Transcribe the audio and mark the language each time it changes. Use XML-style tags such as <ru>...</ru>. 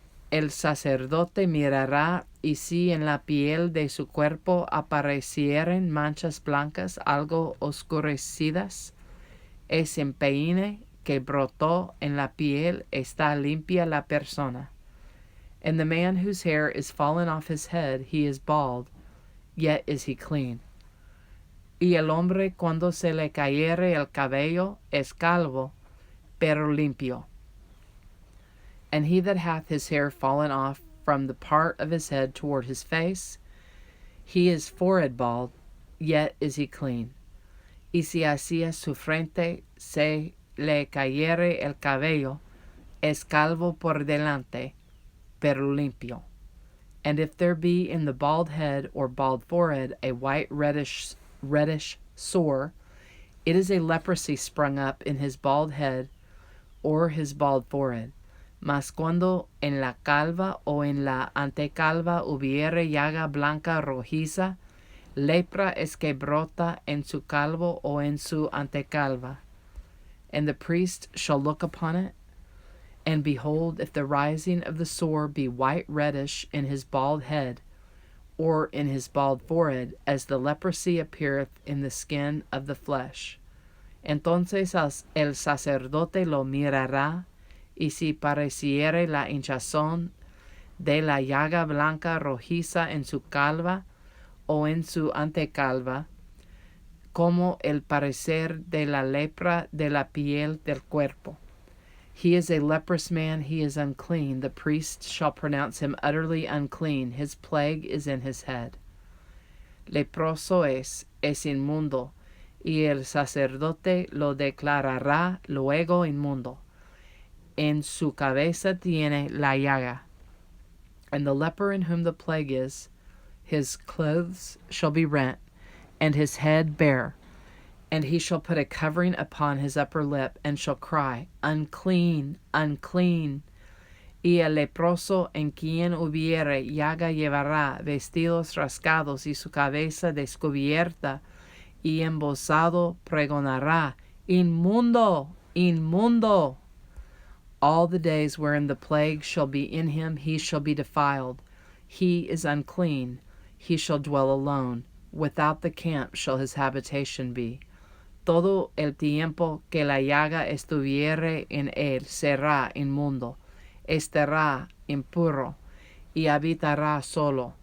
<es>El sacerdote mirará, y si en la piel de su cuerpo aparecieren manchas blancas algo oscurecidas, es empeine que brotó en la piel, está limpia la persona.</es> <en>And the man whose hair is fallen off his head, he is bald, yet is he clean.</en> <es>Y el hombre cuando se le cayere el cabello es calvo, pero limpio.</es> <en>And he that hath his hair fallen off from the part of his head toward his face, he is forehead bald, yet is he clean.</en> <es>Y si hacia su frente se le cayere el cabello, es calvo por delante, pero limpio.</es> <en>And if there be in the bald head or bald forehead a white reddish sore, it is a leprosy sprung up in his bald head or his bald forehead.</en> <es>Mas cuando en la calva o en la antecalva hubiere llaga blanca rojiza, lepra es que brota en su calvo o en su antecalva.</es> <en>And the priest shall look upon it, and behold, if the rising of the sore be white reddish in his bald head, or in his bald forehead, as the leprosy appeareth in the skin of the flesh,</en> <es>entonces el sacerdote lo mirará, y si pareciere la hinchazón de la llaga blanca rojiza en su calva o en su antecalva, como el parecer de la lepra de la piel del cuerpo,</es> <en>he is a leprous man, he is unclean. The priest shall pronounce him utterly unclean. His plague is in his head.</en> <es>Leproso es inmundo, y el sacerdote lo declarará luego inmundo. En su cabeza tiene la llaga.</es> <en>And the leper in whom the plague is, his clothes shall be rent, and his head bare, And he shall put a covering upon his upper lip, and shall cry, Unclean, unclean.</en> <es>Y el leproso en quien hubiere llaga llevará vestidos rasgados y su cabeza descubierta, y embozado pregonará, Inmundo, inmundo.</es> <en>All the days wherein the plague shall be in him, he shall be defiled. He is unclean. He shall dwell alone. Without the camp shall his habitation be.</en> <es>Todo el tiempo que la llaga estuviere en él será inmundo, estará impuro, y habitará solo.</es>